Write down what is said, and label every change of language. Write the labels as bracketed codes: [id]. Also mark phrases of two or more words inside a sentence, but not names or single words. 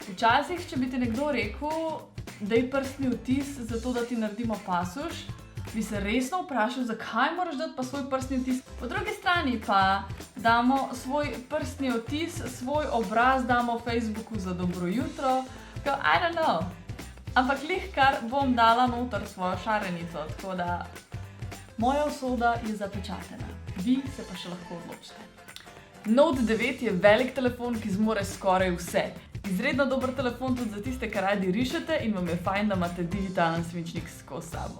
[sl] Včasih, če bi ti nekdo rekel, daj prstni odtis, zato da ti naredimo pasuš, bi se resno vprašal, zakaj moraš dati pa svoj prstni odtis. Po drugi strani pa damo svoj prstni odtis, svoj obraz damo Facebooku za dobro jutro, [en] I don't know. [sl] Ampak kar bom dala noter svojo šarenico, tako da moja usoda je zapečatena. Vi se pa še lahko odločite. Note 9 je velik telefon, ki zmore skoraj vse. Izredno dober telefon tudi za tiste, ki radi rišete in vam je fajn, da imate digitalen svinčnik skozi sabo.